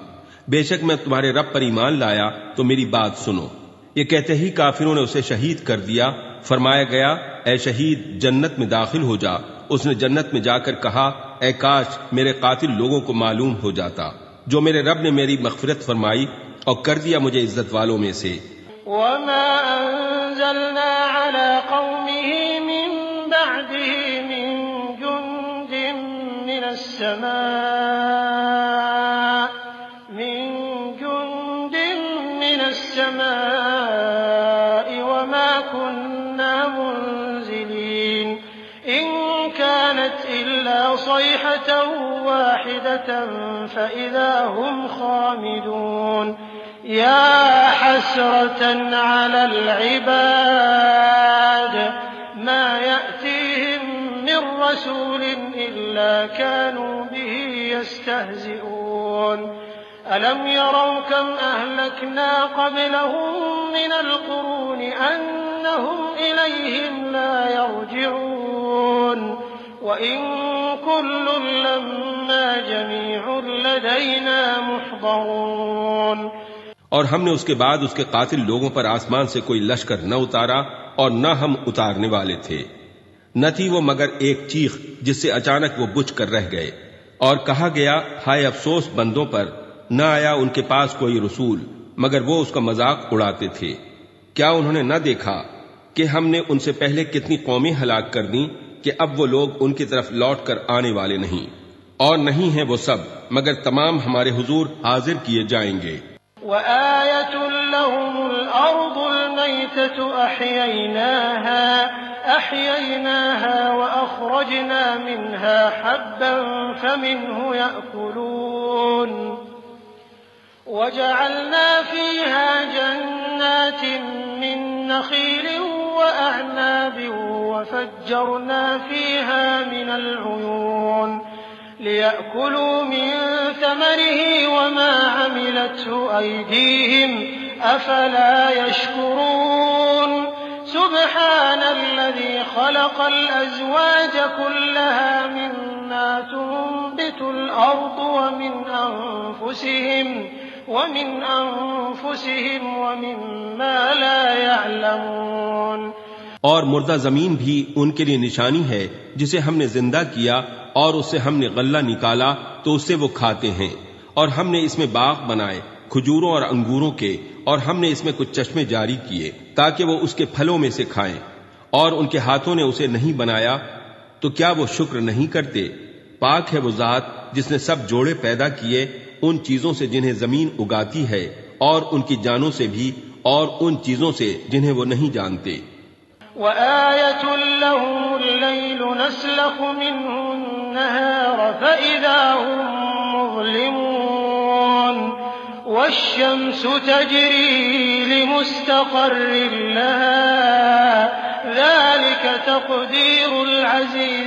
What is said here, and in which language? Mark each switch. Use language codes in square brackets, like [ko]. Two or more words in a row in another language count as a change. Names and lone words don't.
[hi] बेशक मैं तुम्हारे रब पर ईमान लाया तो मेरी बात सुनो। ये कहते ही काफिरों ने उसे शहीद कर दिया। फरमाया गया, ए शहीद, जन्नत में दाखिल हो जा। उसने जन्नत में जाकर कहा, ए काश मेरे कातिल लोगों को मालूम हो जाता, जो मेरे रब ने मेरी मग़फ़िरत फरमाई और कर दिया मुझे इज्जत वालों में से। [ar] وما أنزلنا على قومه من بعده من جند من السـ ـماء وما كنا منزلين إن كانت إلا صيحة واحدة فإذا هم خامدون يا حسرة على الـ عباد ما يأتيهم من رسول إلا كانوا به يستهزئون ألم يروا كم أهلكنا قبلهم من القرون أنهم إليهم لا يرجعون وإن كل لما جميع لدينا محضرون. [hi] और हमने उसके बाद उसके कातिल लोगों पर आसमान से कोई लश्कर न उतारा और न हम उतारने वाले थे। न थी वो मगर एक चीख जिससे अचानक वो बुझ कर रह गए। और कहा गया, हाय अफसोस बंदों पर, न आया उनके पास कोई रसूल मगर वो उसका मजाक उड़ाते थे। क्या उन्होंने न देखा कि हमने उनसे पहले कितनी कौमें हलाक कर दी कि अब वो लोग उनकी तरफ लौट कर आने वाले नहीं, और नहीं है वो सब मगर तमाम हमारे हुजूर हाजिर किए जाएंगे। [ar] وآية لهم الأرض الميتة أحييناها وأخرجنا منها حبا فمنه يأكلون وجعلنا فيها جنات من نخيل وأعناب وفجرنا فيها من العيون ليأكلوا من ثمره وما عملته أيديهم أفلا يشكرون سبحان الذي خلق الأزواج كلها مما تنبت الأرض ومن أنفسهم ومما لا يعلمون. [hi] और मुर्दा जमीन भी उनके लिए निशानी है जिसे हमने जिंदा किया और उससे हमने गल्ला निकाला तो उससे वो खाते हैं। और हमने इसमें बाग बनाए खजूरों और अंगूरों के, और हमने इसमें कुछ चश्मे जारी किए ताकि वो उसके फलों में से खाएं। और उनके हाथों ने उसे नहीं बनाया तो क्या वो शुक्र नहीं करते? पाक है वो जात जिसने सब जोड़े पैदा किए उन चीजों से जिन्हें जमीन उगाती है, और उनकी जानों से भी, और उन चीजों से जिन्हें वो नहीं जानते। [ar] وآية لهم الليل نسلخ منه النهار فإذا هم مظلمون والشمس تجري لمستقر لها ذلك تقدير العزيز